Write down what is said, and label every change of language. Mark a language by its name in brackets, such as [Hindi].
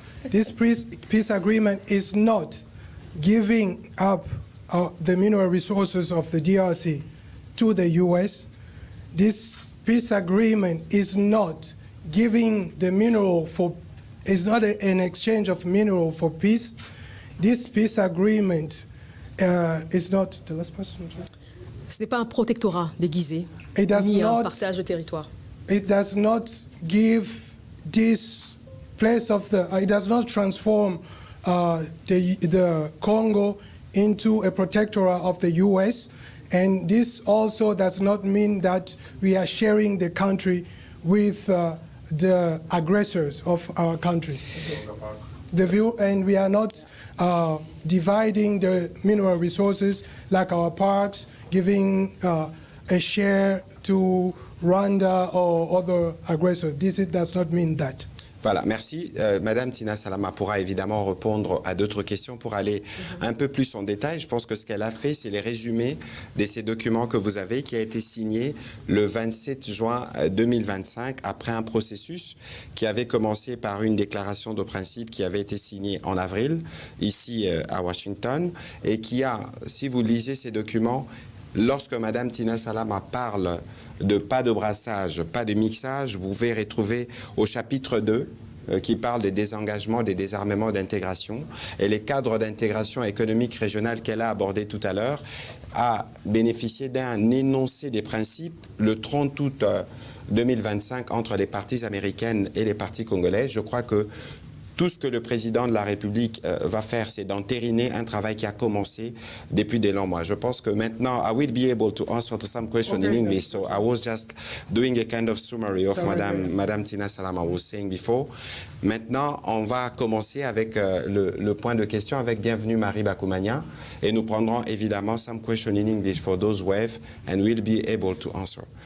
[English] This peace agreement is not giving up the mineral resources of the DRC to the US. This peace agreement is not giving the mineral for, is not an exchange of mineral for peace. This peace agreement is not, the last person. [French] Ce n'est pas un protectorat déguisé, ni un partage de territoire. [English] It does not give this place of the, it does not transform the Congo into a protectorate of the US. And this also does not mean that we are sharing the country with the aggressors of our country. And we are not dividing the mineral resources like our parks, giving a share to Rwanda or other aggressors. This does not mean that. [French] Voilà, merci. Madame Tina Salama pourra évidemment répondre à d'autres questions pour aller un peu plus en détail. Je pense que ce qu'elle a fait, c'est les résumés de ces documents que vous avez, qui a été signé le 27 juin 2025, après un processus qui avait commencé par une déclaration de principe qui avait été signée en avril, ici à Washington, et qui a, si vous lisez ces documents, lorsque Madame Tina Salama parle de pas de brassage, pas de mixage, vous pouvez retrouver au chapitre 2 qui parle des désengagements, des désarmements d'intégration. Et les cadres d'intégration économique régionale qu'elle a abordés tout à l'heure a bénéficié d'un énoncé des principes le 30 août 2025 entre les parties américaines et les parties congolaises. Je crois que tout ce que le président de la République va faire, c'est d'entériner un travail qui a commencé depuis des longs mois. Je pense que maintenant, [English] I will be able to answer to some questions in English. So I was just doing a kind of summary of Madame Tina Salama was saying before. [French] Maintenant, on va commencer avec le point de question avec Bienvenue Marie Bakoumania. Et nous prendrons évidemment [English] some questions in English for those who have and we'll be able to answer.